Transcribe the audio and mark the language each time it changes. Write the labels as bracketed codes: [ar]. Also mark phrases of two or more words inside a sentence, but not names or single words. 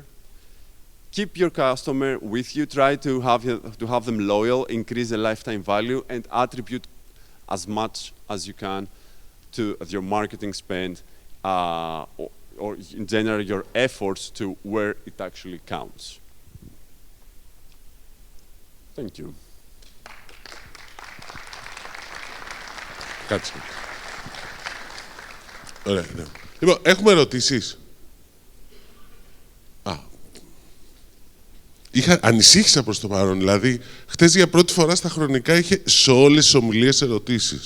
[en] Keep your customer with you, try to have them loyal, increase the lifetime value, and attribute as much as you can to your marketing spend or in general your efforts to where it actually counts. Thank you. [el] Κάτσε. Ωραία, ναι. Λοιπόν, έχουμε ερωτήσεις. Ανησύχησα προς το παρόν. Δηλαδή, χτες για πρώτη φορά στα χρονικά είχε σε όλες τις ομιλίες ερωτήσεις.